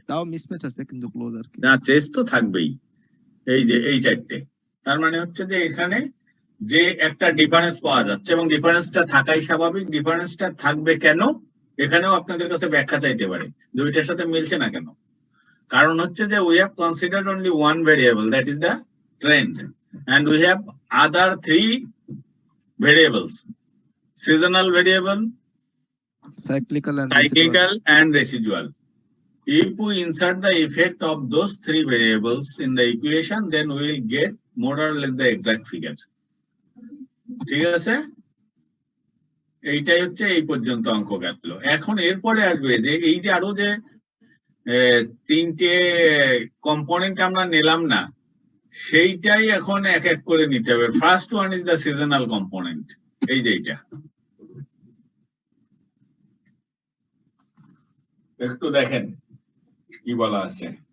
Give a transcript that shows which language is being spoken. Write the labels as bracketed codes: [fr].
[bn] তাও মিসম্যাচ আছে কিন্তু ক্লোজ আর কি। না, চেস তো থাকবেই। এই যে এই চারটে, তার মানে হচ্ছে যে এখানে যে একটা ডিফারেন্স পাওয়া যাচ্ছে, এবং ডিফারেন্সটা থাকাই স্বাভাবিক। ডিফারেন্সটা থাকবে কেন, এখানেও আপনাদের কাছে ব্যাখ্যা চাইতে পারে, দুইটার সাথে মিলছে না কেন। কারণ হচ্ছে যে [en] we have considered only one variable, that is the trend, and we have other three variables: seasonal variable, cyclical and residual. If we insert the effect of those three variables in the equation, then we will get more or less the exact figure. [bn] ঠিক আছে, এইটাই হচ্ছে এই পর্যন্ত অঙ্ক গেল। এখন এরপরে আসবে যে এই যে আরো যে তিনটে কম্পোনেন্ট আমরা নিলাম না, সেইটাই এখন এক এক করে নিতে হবে। [en] first one is the seasonal component, [bn] এই যে এইটা একটু দেখেন কি বলা আছে।